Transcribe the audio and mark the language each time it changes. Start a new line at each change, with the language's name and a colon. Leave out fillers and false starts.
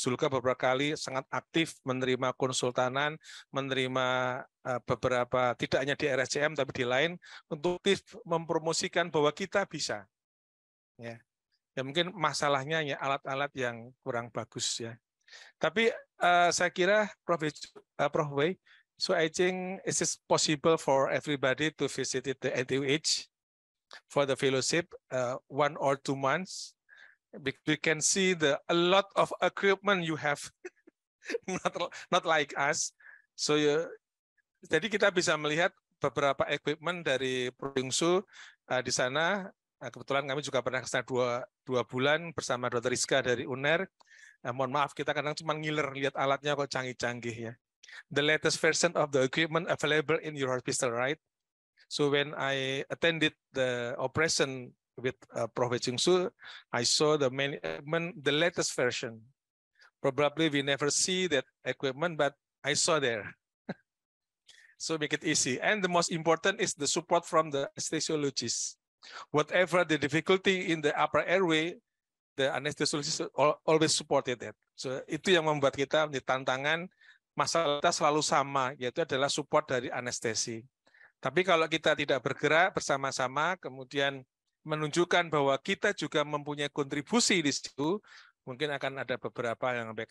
Indonesian: Zulka beberapa kali sangat aktif menerima konsultanan, menerima beberapa tidak hanya di RSCM tapi di lain untuk mempromosikan bahwa kita bisa. Ya. Ya mungkin masalahnya ya alat-alat yang kurang bagus ya. Tapi saya kira Prof.
English: Wei, so I think it is possible for everybody to visit the NTUH for the fellowship 1 or 2 months. We can see a lot of equipment you have, not like us.
Indonesian: So jadi kita bisa melihat beberapa equipment dari Prof. Di sana. Kebetulan kami juga pernah ke sana 2 bulan bersama Dr. Rizka dari UNER. Mohon maaf kita kadang cuma ngiler lihat alatnya kok canggih-canggih ya.
English: The latest version of the equipment available in your hospital, right? So when I attended the operation with Prof. Chung, I saw the latest version. Probably we never see that equipment, but I saw there. So make it easy. And the most important is the support from the anesthesiologist. Whatever the difficulty in the upper airway, the anesthesiologist always supported that.
Indonesian: So itu yang membuat kita menjadi tantangan. Masalah kita selalu sama, yaitu adalah support dari anestesi. Tapi kalau kita tidak bergerak bersama-sama, kemudian menunjukkan bahwa kita juga mempunyai kontribusi di situ, mungkin akan ada beberapa yang baik.